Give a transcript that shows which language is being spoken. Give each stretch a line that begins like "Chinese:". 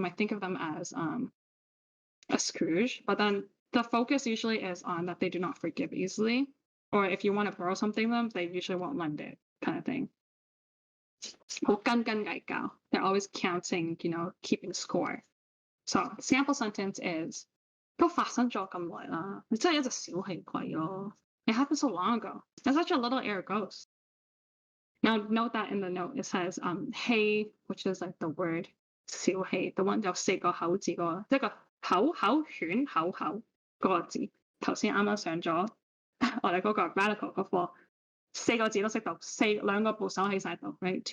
English: You might think of them as a Scrooge, but then the focus usually is on that they do not forgive easily, or if you want to borrow something from them, they usually won't lend it, kind of thing.
Cantonese: 好斤斤計較.
English: They're always counting, keeping score. So sample sentence is
Cantonese: 都發生咗咁耐啦，你真係一隻小氣鬼咯。
English: It happened so long ago. That's such a little air ghost. Now note that in the note it says hey, which is like the word 小氣, the one
Cantonese: 有4個口字個，即係個口犬口嗰個字。頭先啱啱上咗我哋嗰個 radical 嗰課，4個字都識讀，2個部首喺晒度 right?